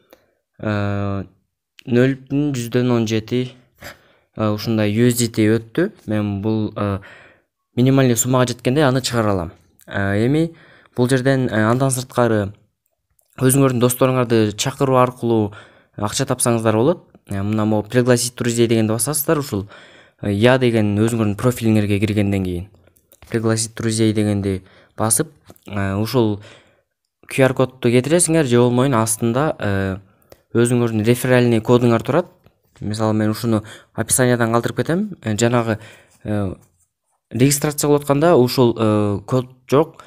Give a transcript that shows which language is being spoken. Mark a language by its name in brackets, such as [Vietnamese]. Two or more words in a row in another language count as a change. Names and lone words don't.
[Kyrgyz] 0,17 ушундай USDT өттү. Мен бул [Russian] минимальный суммага [Kyrgyz] жеткенде аны чыгара алам. Эми бул жерден андан сырткары өзүңөрдүн досторуңарды чакыруу аркылуу акча тапсаңыздар болот. Мына [Russian] могу пригласить друзей [Kyrgyz] дегенди басасыздар. Ушул я деген өзүңөрдүн профилиңерге киргенден кийин [Russian] пригласить друзей [Kyrgyz] дегенди басып, ушул QR кодду кетиресиңер же болбойбу астында өзүңөрдүн [Russian] реферальный кодуңар [Kyrgyz] турат. Мисалы мен ушуну описаниядан калтырып кетем. Жанагы регистрация кылып атканда ушул код жок.